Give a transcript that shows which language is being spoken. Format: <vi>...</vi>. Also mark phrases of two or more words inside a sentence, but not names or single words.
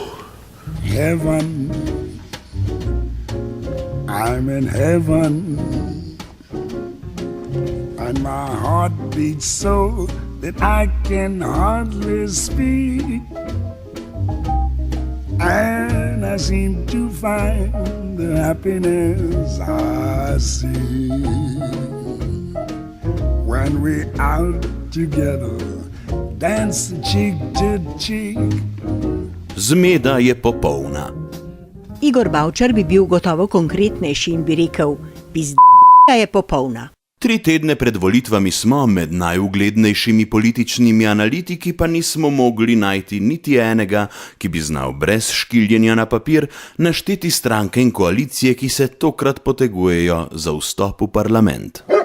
<en>Heaven, I'm in heaven, and my heart beats so that I can hardly speak, and I seem to find the happiness I see when we're out together, dance cheek to cheek.</en> <sl>Zmeda je popolna. Igor Bavčar bi bil gotovo konkretnejši in bi rekel, pizda je popolna. 3 tedne pred volitvami smo med najuglednejšimi političnimi analitiki, pa nismo mogli najti niti enega, ki bi znal brez škiljenja na papir našteti stranke in koalicije, ki se tokrat potegujejo za vstop v parlament.</sl>